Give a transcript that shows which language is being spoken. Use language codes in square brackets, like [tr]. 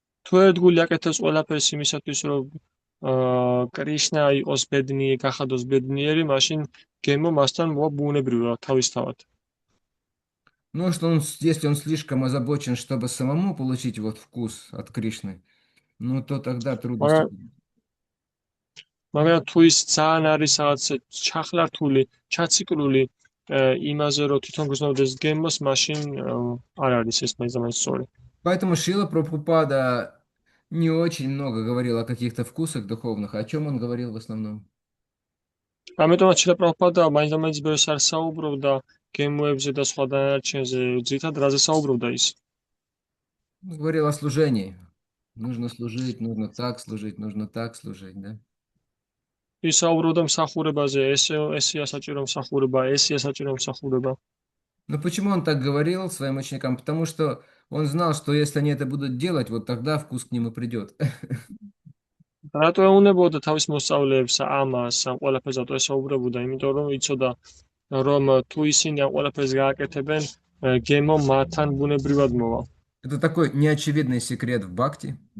[ka] თუ ერთგული აკეთებს ყველაფერს იმისათვის, რომ კრიშნა იყოს ბედნიერი, გახადოს ბედნიერი, მაშინ გემო მასთან მოვა ბუნებრივად, თავისთავად. [ru] Но что он, если он слишком озабочен, чтобы самому получить вот вкус от Кришны, ну, то тогда трудности [ka] მაგრამ [ru] будут. [ka] მაგრამ თუ ის ძალიან არის რაღაც ჩახლართული, ჩაციკლული იმაზე, რომ თვითონ გრძნობდეს გემოს, მაშინ არ არის ეს მაინც სწორი. [ru] Поэтому Шрила Прабхупада не очень много говорил о каких-то вкусах духовных. О чем он говорил в основном? [ka] ამიტომაც შილა პრაბჰუპადა მაინც ბევრს არ საუბრობდა გემოებზე და სხვა დანარჩენზე, ძირითადად რაზე საუბრობდა ის? [ru] Он говорил о служении. Нужно служить, нужно так служить, да? [ka] ის საუბრობდა მსახურებაზე, ესეა საჭირო მსახურება, ესეა საჭირო მსახურება. [ru] Но почему он так говорил своим ученикам? Потому что он знал, что если они это будут делать, вот тогда вкус к ним и придет. [ka] რატო ეუნებოდა თავის მოსწავლეებს ამას, ამ ყველაფერს რატო ესაუბრებოდა? იმიტომ რომ იცოდა, რომ თუ ისინი ამ ყველაფერს გააკეთებენ, გემო მათთან ბუნებრივად მოვა. [ru] Это такой неочевидный секрет в бхакти.